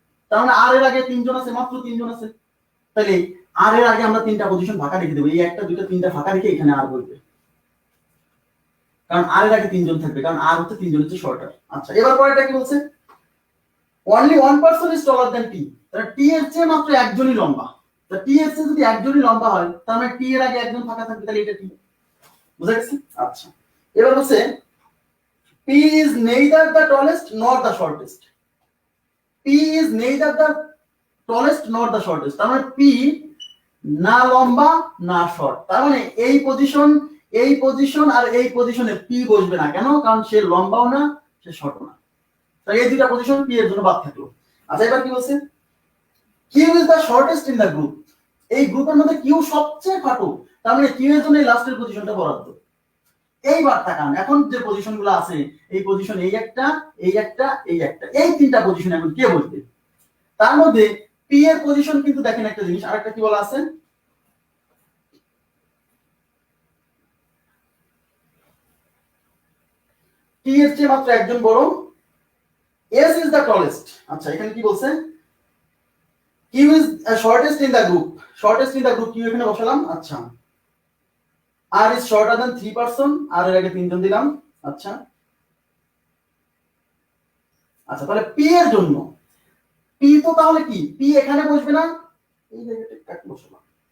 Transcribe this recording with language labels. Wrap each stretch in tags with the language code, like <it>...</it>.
<bn>তার মানে r এর আগে 3 জন আছে, মাত্র 3 জন আছে। তাহলে r এর আগে আমরা 3টা পজিশন ফাঁকা রেখে দেব, এই একটা দুইটা 3টা ফাঁকা রেখে এখানে r বলবে, কারণ r এর আগে 3 জন থাকবে, কারণ r হচ্ছে 3 জনের চেয়ে শর্টার। আচ্ছা এবার পরেরটা কি বলছে,</bn> <en>only one person is taller than t,</en> <bn>তাহলে t এর চেয়ে মাত্র একজনই লম্বা। তা t এর চেয়ে যদি একজনই লম্বা হয় তার মানে t এর আগে একজন ফাঁকা থাকবে, তাহলে এটা কি? বুঝা গেছে? আচ্ছা এবার হচ্ছে</bn> <en>P is neither the tallest nor the shortest. P is neither the tallest nor the shortest.</en> <bn>তার মানে P না লম্বা না শর্ট। তার মানে এই পজিশন আর এই পজিশনে P বসবে না। কেন? কারণ সে লম্বাও না সে শর্টও না। তাই এই দুটো পজিশন P এর জন্য বাদ থাকলো। আচ্ছা এবার কি বলছে?</bn> <en>Q is the shortest in the group.</en> <bn>এই গ্রুপের মধ্যে Q সবচেয়ে খাটো। তার মানে Q এর জন্য এই লাস্টের পজিশনটা বরাদ্দ। এইবার তাকান, এখন যে পজিশনগুলো আছে এই পজিশন এই একটা এই তিনটা পজিশন এখন কে বসবে? তার মধ্যে P এর পজিশন কিন্তু দেখেন একটা জিনিস, আরেকটা কি বলা আছে? T এর চেয়ে মাত্র একজন বড়,</bn> <en>S is the tallest।</en> <bn>আচ্ছা এখানে কি বলছে?</bn> <en>Q is shortest in the group। shortest in the group Q</en> <bn>এখানে বসালাম। আচ্ছা</bn> <en>R is shorter than 3 person,</en> <bn>R এর আগে তিনজন দিলাম। আচ্ছা আচ্ছা তাহলে P এর জন্য P তো তাহলে কি P এখানে বসবে না, এই জায়গাটা কাট বসালাম।</bn>